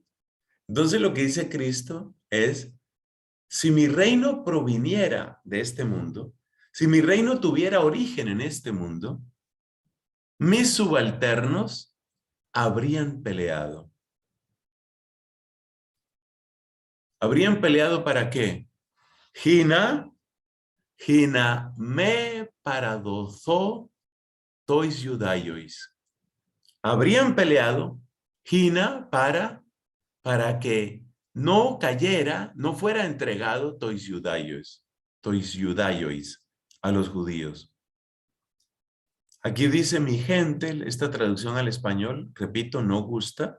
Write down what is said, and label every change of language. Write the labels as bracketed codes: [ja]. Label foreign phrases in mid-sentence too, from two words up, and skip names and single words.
[es] Entonces lo que dice Cristo es, si mi reino proviniera de este mundo, si mi reino tuviera origen en este mundo, mis subalternos habrían peleado. ¿Habrían peleado para qué? [el] ἵνα μὴ παραδοθῶ τοῖς Ἰουδαίοις. [es] Habrían peleado Hina para que no cayera, no fuera entregado [el] τοῖς Ἰουδαίοις [es] a los judíos. Aquí dice mi gente, esta traducción al español, repito, no gusta.